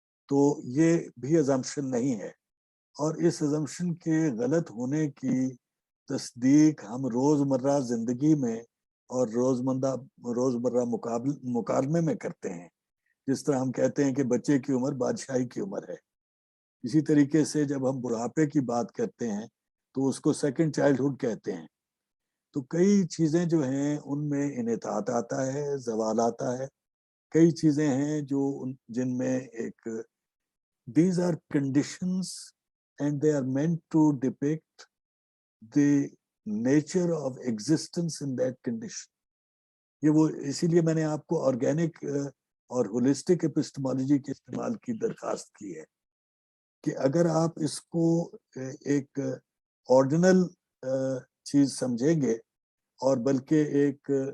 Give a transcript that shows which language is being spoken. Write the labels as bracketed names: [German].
[Urdu] تو یہ بھی ازمپشن نہیں ہے، اور اس ازمپشن کے غلط ہونے کی تصدیق ہم روزمرہ زندگی میں اور روزمرہ مکالمے میں کرتے ہیں. جس طرح ہم کہتے ہیں کہ بچے کی عمر بادشاہی کی عمر ہے، اسی طریقے سے جب ہم بڑھاپے کی بات کرتے ہیں تو اس کو سیکنڈ چائلڈہڈ کہتے ہیں. تو کئی چیزیں جو ہیں ان میں انحطاط آتا ہے، زوال آتا ہے. کئی چیزیں ہیں جو جن میں ایک [English] these are conditions and they are meant to depict the nature of existence in that condition. [Urdu] یہ وہ اسی لیے میں نے آپ کو آرگینک اور ہولسٹک اپسٹمالوجی کے استعمال کی درخواست کی ہے کہ اگر آپ اس کو ایک آرڈینل چیز سمجھیں گے اور بلکہ ایک